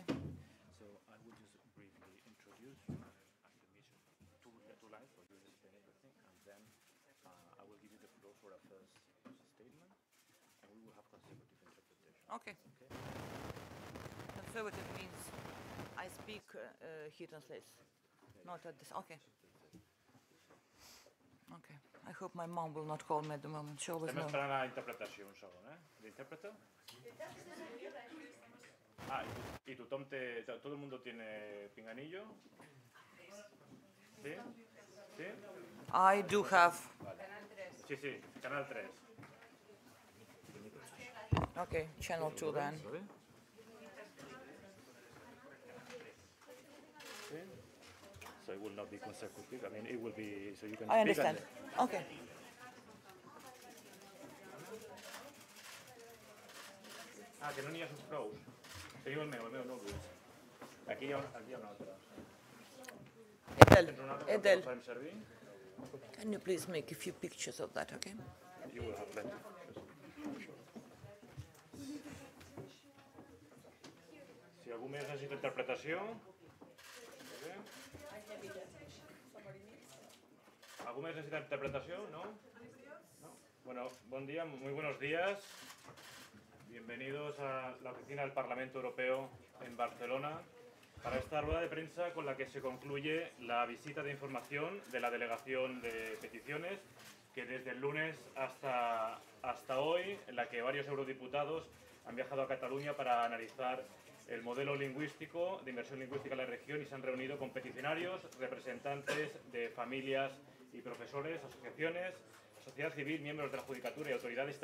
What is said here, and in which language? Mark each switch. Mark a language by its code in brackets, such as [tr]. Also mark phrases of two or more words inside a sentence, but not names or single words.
[en] So I will just briefly introduce you and the mission to life, so you explain everything, and then I will give you the floor for a first statement, and we will have consecutive interpretation. Okay. Conservative means I speak, he translates. Not at this. Okay. Okay. I hope my mom will not call me at the moment. She always [ca] Estem [en] knows. [ca] esperant la interpretació, un segon, ¿L'interpreter? Y tothom té, [es] todo el mundo tiene pinganillo? ¿Sí? ¿Sí? [en] I do have. [es] Vale. Sí, sí, Canal 3. [en] Okay, channel 2 then. So it will not be consecutive. I mean, it will be so you can. I understand. Okay. [ca] Que no n'hi ha prou. Teniu el meu no el vull. Aquí hi ha una altra. Edel, Farem servir? [en] can you please make a few pictures of that, okay? You will have plenty. [ca] Si algú més necessita interpretació... ¿Algú més [es] necesita interpretación? ¿No? Bueno, buen día, muy buenos días. Bienvenidos a la oficina del Parlamento Europeo en Barcelona para esta rueda de prensa con la que se concluye la visita de información de la delegación de peticiones que desde el lunes hasta hoy, en la que varios eurodiputados han viajado a Cataluña para analizar el modelo lingüístico de inmersión lingüística en la región y se han reunido con peticionarios, representantes de familias y profesores, asociaciones, sociedad civil, miembros de la judicatura y autoridades.